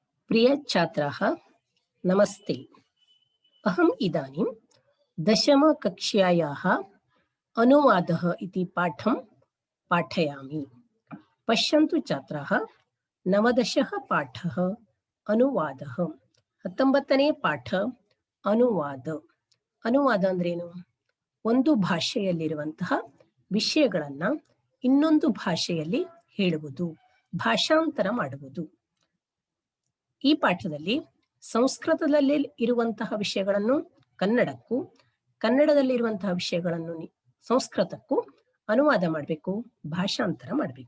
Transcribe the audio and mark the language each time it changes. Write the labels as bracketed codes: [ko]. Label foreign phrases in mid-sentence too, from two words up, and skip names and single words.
[sa] प्रिय छात्राः, नमस्ते। अहम् इदानीं दशमकक्ष्यायाः अनुवादः इति पाठं पाठयामि। पश्यन्तु छात्राः, नवदशः पाठः अनुवादः। [kn] 19ನೇ ಪಾಠ ಅನುವಾದ. ಅನುವಾದ ಅಂದ್ರೇನು? ಒಂದು ಭಾಷೆಯಲ್ಲಿರುವಂತಹ ವಿಷಯಗಳನ್ನು ಇನ್ನೊಂದು ಭಾಷೆಯಲ್ಲಿ ಹೇಳುವುದು, ಭಾಷಾಂತರ ಮಾಡುವುದು. ಈ ಪಾಠದಲ್ಲಿ ಸಂಸ್ಕೃತದಲ್ಲಿ ಇರುವಂತಹ ವಿಷಯಗಳನ್ನು ಕನ್ನಡಕ್ಕೂ, ಕನ್ನಡದಲ್ಲಿರುವಂತಹ ವಿಷಯಗಳನ್ನು ಸಂಸ್ಕೃತಕ್ಕೂ ಅನುವಾದ ಮಾಡಬೇಕು, ಭಾಷಾಂತರ ಮಾಡಬೇಕು.